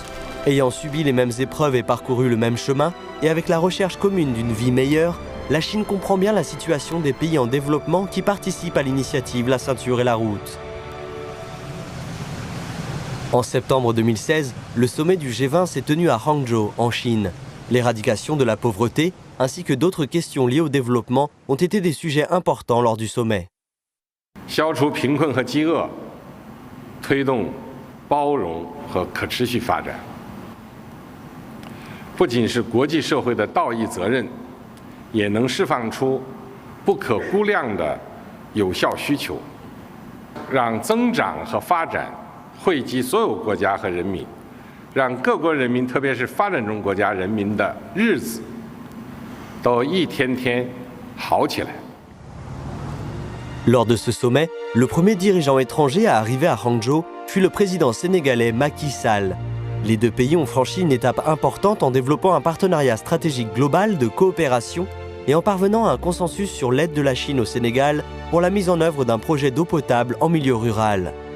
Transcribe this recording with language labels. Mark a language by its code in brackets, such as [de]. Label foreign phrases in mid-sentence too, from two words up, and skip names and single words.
[fr] Ayant subi les mêmes épreuves et parcouru le même chemin, et avec la recherche commune d'une vie meilleure, la Chine comprend bien la situation des pays en développement qui participent à l'initiative La Ceinture et la Route. En septembre 2016, le sommet du G20 s'est tenu à Hangzhou, en Chine. L'éradication de la pauvreté, ainsi que d'autres questions liées au développement, ont été des sujets importants lors du sommet. [zh] 消除贫困和饥饿，推动包容和可持续发展，不仅是国际社会的道义责任，也能释放出不可估量的有效需求，让增长和发展惠及所有国家和人民，让各国人民，特别是发展中国家人民的日子都一天天好起来。 [fr] Lors de ce sommet, Le premier dirigeant étranger à arriver à Hangzhou fut le président sénégalais Macky Sall. Les deux pays ont franchi une étape importante en développant un partenariat stratégique global de coopération et en parvenant à un consensus sur l'aide de la Chine au Sénégal pour la mise en œuvre d'un projet d'eau potable en milieu rural.